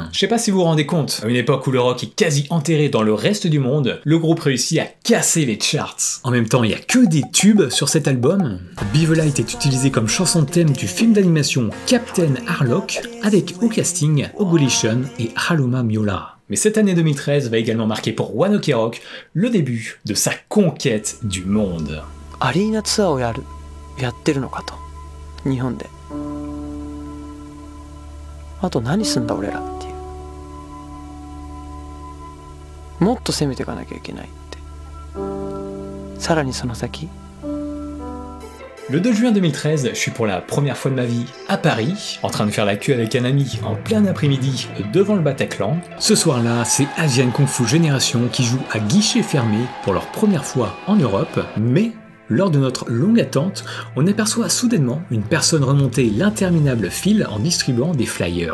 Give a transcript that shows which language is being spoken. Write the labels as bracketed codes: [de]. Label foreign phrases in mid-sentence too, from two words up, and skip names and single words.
[fr] Je sais pas si vous vous rendez compte, à une époque où le rock est quasi enterré dans le reste du monde, le groupe réussit à casser les charts. En même temps, il n'y a que des tubes sur cet album. Be the Light est utilisé comme chanson thème du film d'animation Captain Harlock, avec au casting Ogulishun et Haruma Miura. Mais cette année 2013 va également marquer pour One Ok Rock le début de sa conquête du monde. [en] Arena tour [ja] をやってるのかと、日本で。あと何すんだ俺らっていう。もっと攻めていかなきゃいけないって。さらにその先。 [fr] Le 2 juin 2013, je suis pour la première fois de ma vie à Paris, en train de faire la queue avec un ami en plein après-midi devant le Bataclan. Ce soir-là, c'est Asian Kung Fu Génération qui joue à guichet fermé pour leur première fois en Europe, mais lors de notre longue attente, on aperçoit soudainement une personne remonter l'interminable file en distribuant des flyers.